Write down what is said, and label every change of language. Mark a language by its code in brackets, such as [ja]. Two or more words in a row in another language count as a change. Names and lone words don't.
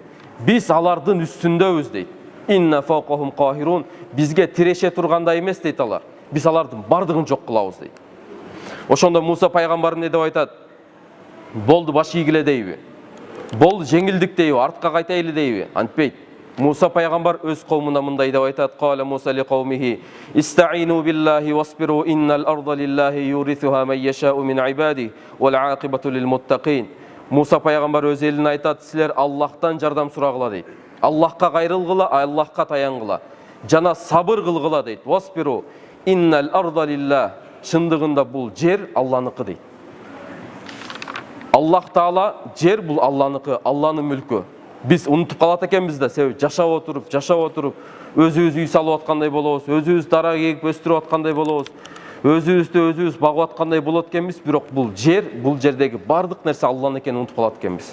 [ky] Биз алардын үстүндөбүз дейт. [ar] إنا فوقهم قاهرون, [ky] бизге тиреше тургандай эмес дейт алар. Биз алардын бардыгын жок кылабыз дейт. Ошондо Муса пайгамбар эмне деп айтат? Болду, баш ийгиле дейби? Болду, жеңилдик дейби? Артка кайтайлы дейби? Антпейт. Муса пайгамбар өз коомуна мындай деп айтат: [ar] "قال موسى لقومه استعينوا بالله واصبروا إن الأرض لله يورثها من يشاء من عباده والعاقبة للمتقين." [ky] Муса пайгамбар өз элине айтат: "Силер Аллахтан жардам сурагыла" дейт. Аллахка кайрылгыла, Аллахка таянгыла, жана сабыр кылгыла дейт. Васбиру, [ar] إن الأرض لله. [ky] Чындыгында бул жер Алланыкы дейт. Аллах Таала жер бул Алланыкы, Алланын мүлкү. Биз унутуп калат экенбиз да, себеби жашап отуруп, өзүбүз үй салып аткандай болобуз, өзүбүз дара эгип өстүрүп аткандай болобуз, өзүбүздү өзүбүз багып аткандай болот экенбиз, бирок бул жердеги бардык нерсе Алланын экенин унутуп калат экенбиз.